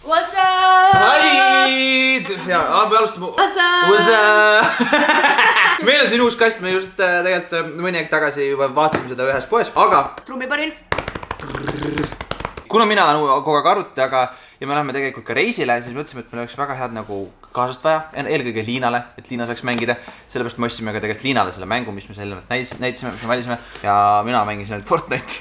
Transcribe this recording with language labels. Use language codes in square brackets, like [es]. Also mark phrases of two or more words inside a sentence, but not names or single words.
[en] What's up? Hai! [et] Ja, me alustame. [en] What's up? What's up? [et] Meil on siin uus kast, me just tegelikult mõni aeg tagasi juba vaatasime seda ühes poes, aga Trummiparin. kuna mina olen kogu aeg arvuti taga ja me läheme tegelikult ka reisile, siis mõtlesime, et meil oleks väga head nagu kaasast vaja, eelkõige Liinale, et Liina saaks mängida. Sellepärast me ostsime ka tegelikult Liinale selle mängu, mis me sellemalt näitasime, mis me valisime ja mina mängisin ainult Fortnite'i.